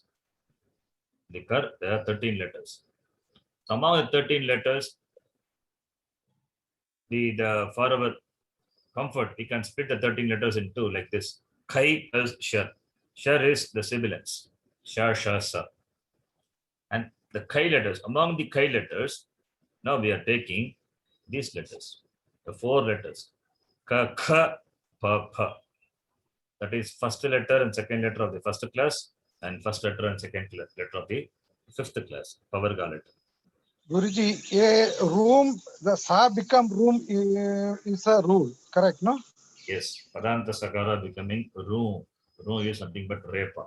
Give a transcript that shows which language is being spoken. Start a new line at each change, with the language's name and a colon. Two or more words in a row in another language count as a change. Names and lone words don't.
English: The kar, there are 13 letters. Among the 13 letters, for our comfort, we can split the 13 letters into like this. Khai plus shar. Shar is the sibilants. Shar, sha, sa. And the khai letters, among the khai letters, now we are taking these letters, the 4 letters. Ka, kha, pa, pa. That is first letter and second letter of the first class, and first letter and second letter of the fifth class, Pavarga letter. Guruji, a room, the sa become room is a rule, correct, no? Yes, Padanta Sakara becoming room. Room is nothing but repa.